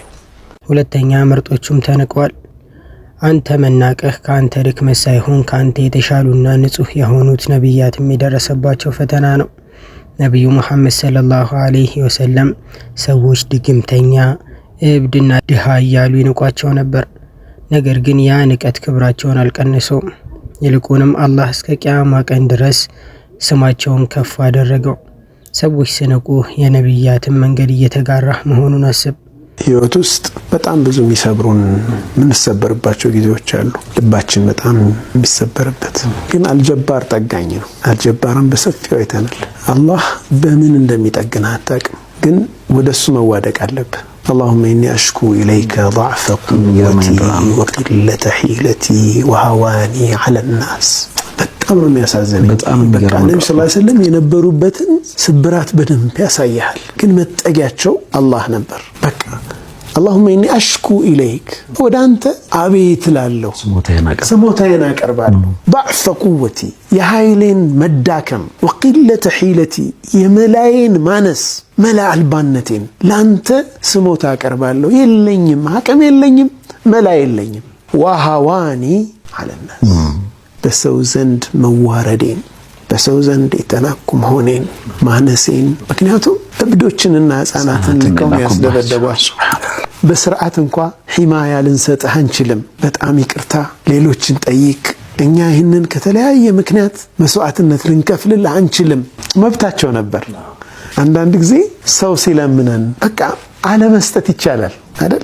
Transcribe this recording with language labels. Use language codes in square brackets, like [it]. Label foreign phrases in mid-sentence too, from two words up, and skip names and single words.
[am] ሁለተኛ ምርጦቹም ተንቀዋል። አንተ መናቀህ ከአንተ ድክመት ሳይሆን ከአንተ የተሻሉና ንጹህ የሆኑት ነቢያትም የደረሰባቸው ፈተና ነው። ነቢዩ ሙሐመድ [ar] صلى الله عليه وسلم [am] ሰዎች ድግምተኛ፣ እብድና ድሃ እያሉ ይንቋቸው ነበር። ነገር ግን ያ ንቀት ክብራቸውን አልቀነሰውም። ይልቁንም አላህ እስከ ቂያማ ቀን ድረስ ስማቸውን ከፍ አደረገው። ሰዎች ሲነቁ የነቢያትን መንገድ እየተጋራህ መሆኑን አስብ። ህይወት ውስጥ በጣም ብዙ የሚሰብሩን የምንሰበርባቸው ጊዜዎች አሉ። ልባችን በጣም የሚሰበርበት ግን አልጀባር ጠጋኝ ነው። አልጀባርን በሰፊው አይተናል። አላህ በምን እንደሚጠግን አታውቅም፣ ግን ወደሱ መዋደቅ አለብህ። [ar] اللهم إني أشكو إليك ضعف قوتي وقلة حيلتي وهواني على الناس. [am] በጣም ነው የሚያሳዝነኝ። በቃ ነብዩ [ar] صلى الله عليه وسلم [am] የነበሩበትን ስብራት በደንብ ያሳያል፣ ግን መጠጊያቸው አላህ ነበር። በቃ [ar] اللهم إني أشكو إليك [am] ወደ አንተ አቤት እላለሁ፣ ስሞታዬን አቀርባለሁ። [ar] ضعف قوتي [am] የኃይሌን መዳከም፣ [ar] وقلة حيلتي [am] የመላዬን ማነስ፣ መላ አልባነቴን ላንተ ስሞታ አቀርባለሁ። የለኝም፣ አቅም የለኝም፣ መላ የለኝም። [ar] وهواني على الناس [am] በሰው ዘንድ መዋረዴን፣ በሰው ዘንድ የተናኩ መሆኔን፣ ማነሴን። ምክንያቱም እብዶችንና ህፃናትን ልከው ያስደበደቧቸው በስርዓት እንኳ ሒማያ ልንሰጥህ አንችልም፣ በጣም ይቅርታ ሌሎችን ጠይቅ፣ እኛ ይህንን ከተለያየ ምክንያት መስዋዕትነት ልንከፍልልህ አንችልም። መብታቸው ነበር። አንዳንድ ጊዜ ሰው ሲለምነን በቃ አለመስጠት ይቻላል አይደል?